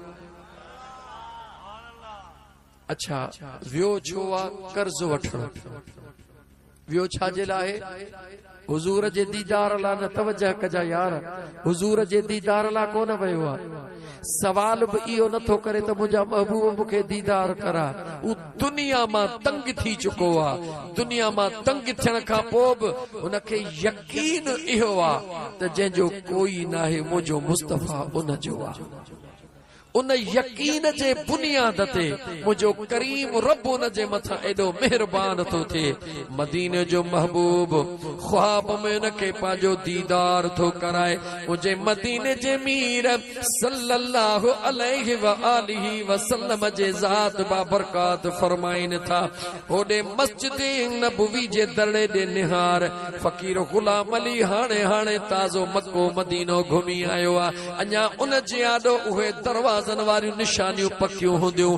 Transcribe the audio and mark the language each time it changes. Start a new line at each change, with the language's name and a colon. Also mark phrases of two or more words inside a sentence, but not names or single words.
Sindhi: अच्छा वियो छो आ कर्ज़ वठण, वियो छाजे लाइ? हुजूर जे दीदार ला न तवजह कजा यार, हुजूर जे दीदार ला कोन वयो आ। सवाल भी इहो नथो करे त मुंहिंजा महबूब मूंखे दीदार करा, उ दुनिया मां तंग थी चुको आ, दुनिया मां तंग थियण खां पोइ बि उनखे यकीन इहो आ त जंहिंजो कोई नाहे मुंहिंजो मुस्तफ़ा उन जो आ। उन यकीन जे बुनियाद ते मुंहिंजो करीम रब उन जे मथां एॾो मेहरबान थो थिए। मदीने जो महबूब ख्वाब में उनखे पंहिंजो दीदार थो कराए। मुंहिंजे मदीने जे मीर
Arabic: صلى الله عليه وآله وسلم
Sindhi: जे ज़ात बाबरकात फरमाइन था, होॾे मस्जिद नबवी जे दड़े ॾे निहार फ़कीर गुलाम अली हाणे हाणे ताज़ो मक्को मदीनो घुमी आयो आहे। अञा उन जे आॾो उहे दरवाज़नि वारियूं निशानियूं पकियूं हूंदियूं।